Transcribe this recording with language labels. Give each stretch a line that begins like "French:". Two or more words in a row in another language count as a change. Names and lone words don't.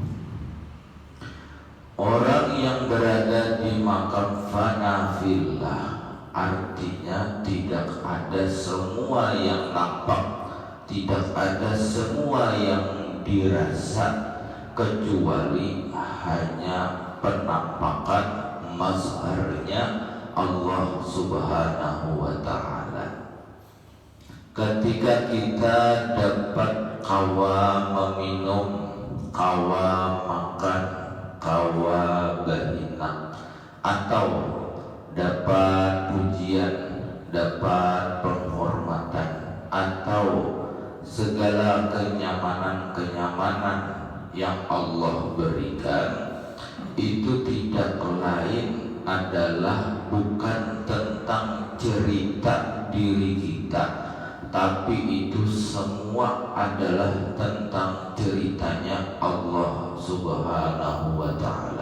Indonesian: Orang yang berada di maqam
Arabic: فناء في الله
Indonesian: artinya tidak ada semua yang nampak, tidak ada semua yang dirasa, kecuali hanya penampakan mazharnya Allah
Arabic: سبحانه وتعالى.
Indonesian: Ketika kita dapat kawa meminum, kawa makan, kawa berhina, atau dapat pujian, dapat penghormatan, atau segala kenyamanan-kenyamanan yang Allah berikan, itu tidak lain adalah bukan tentang cerita diri kita, tapi itu semua adalah tentang ceritanya Allah
Arabic: سبحانه وتعالى.